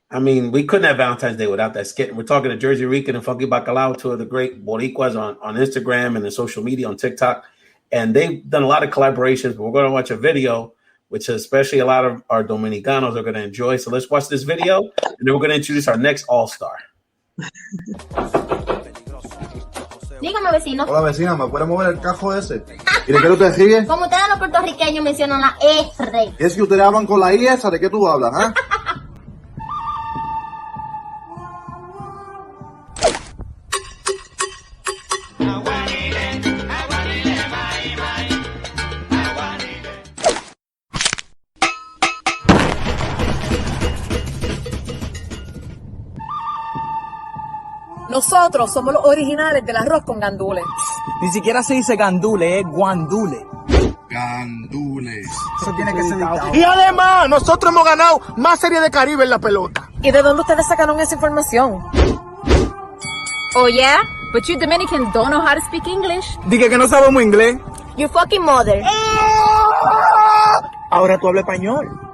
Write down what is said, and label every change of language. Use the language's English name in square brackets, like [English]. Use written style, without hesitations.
[English] I mean, we couldn't have Valentine's Day without that skit. We're talking to Jersey Rican and Funky Bacalao, 2 of the great Boricuas on Instagram and the social media on TikTok. And they've done a lot of collaborations, but we're going to watch a video, which especially a lot of our Dominicanos are going to enjoy. So let's watch this video, and then we're going to introduce our next all-star. [Spanish] Dígame, vecino. Hola, vecina, ¿me puede mover el cajo ese? ¿Y de qué usted sigue? Como ustedes los puertorriqueños mencionan la R. ¿Es que ustedes hablan con la I esa? ¿De qué tú hablas, ah? Nosotros somos los originales del arroz con gandules. Ni siquiera se dice gandule, es guandule. Gandules. Eso tiene que ser evitado. Y además, nosotros hemos ganado más series de Caribe en la pelota. ¿Y de dónde ustedes sacaron esa información? [English] Oh yeah? But you Dominicans don't know how to speak English. [Spanish] Dije que no sabemos inglés. [English] Your fucking mother. [Spanish] Ahora tú hablas español.